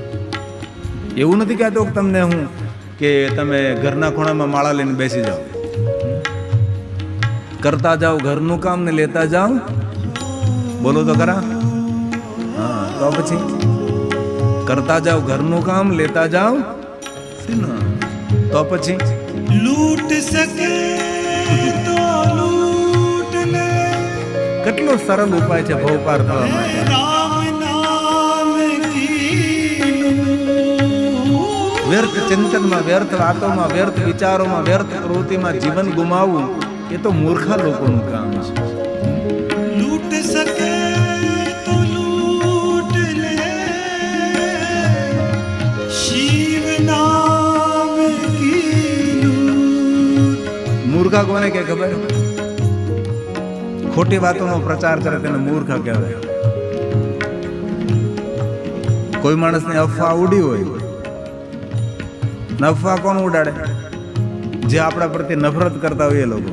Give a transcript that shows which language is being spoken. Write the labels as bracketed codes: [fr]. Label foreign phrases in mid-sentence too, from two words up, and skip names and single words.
[gu] એવું નથી કહેતો કે તમને હું કે તમે ઘરના ખૂણામાં માળા લઈને બેસી જાઓ. કરતા જાઓ ઘરનું કામ ને લેતા જાઓ. બોલો તો ખરા. હા, તો પછી કરતા જાઓ ઘરનું કામ લેતા જાઓ. તો પછી [hi] लूट सके तो लूट ले, [gu] કેટલો સરળ ઉપાય છે ભવ પાર થવા માટે. [hi] राम नाम की लूट. [gu] વ્યર્થ ચિંતનમાં, વ્યર્થ વાતોમાં, વ્યર્થ વિચારોમાં, વ્યર્થ પ્રવૃત્તિમાં જીવન ગુમાવવું એ તો મૂર્ખા લોકોનું કામ છે. [hi] लूट सके तो लूट ले, शिव नाम की लूट. [gu] મૂર્ખા કોને કે ખબર? ખોટી વાતોનો પ્રચાર કરે તેને મૂર્ખા કહેવાય. કોઈ માણસને અફવા ઉડી હોય, ને અફવા કોણ ઉડાડે? જે આપણા પ્રત્યે નફરત કરતા હોય એ લોકો.